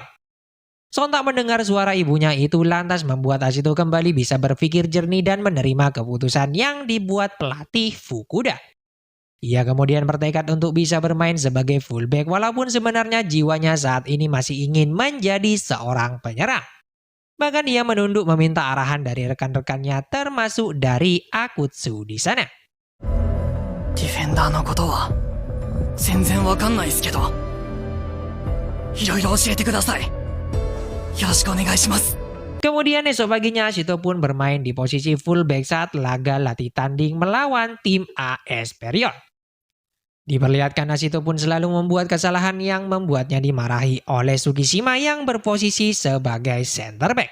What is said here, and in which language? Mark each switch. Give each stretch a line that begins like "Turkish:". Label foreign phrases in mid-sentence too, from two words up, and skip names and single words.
Indonesian: Sontak mendengar suara ibunya itu lantas membuat Ashito kembali bisa berpikir jernih dan menerima keputusan yang dibuat pelatih Fukuda. Ia kemudian bertekad untuk bisa bermain sebagai fullback walaupun sebenarnya jiwanya saat ini masih ingin menjadi seorang penyerang. Bahkan ia menunduk meminta arahan dari rekan-rekannya termasuk dari Akutsu di sana.
Japanese: ディフェンダーのことは全然わかんないっすけど、いろいろ教えてください。よろしくお願いします。
Indonesian: Kemudian esok paginya Ashito pun bermain di posisi fullback saat laga latih tanding melawan tim A Esperion. Diperlihatkan Ashito pun selalu membuat kesalahan yang membuatnya dimarahi oleh Tsukishima yang berposisi sebagai
English: center back.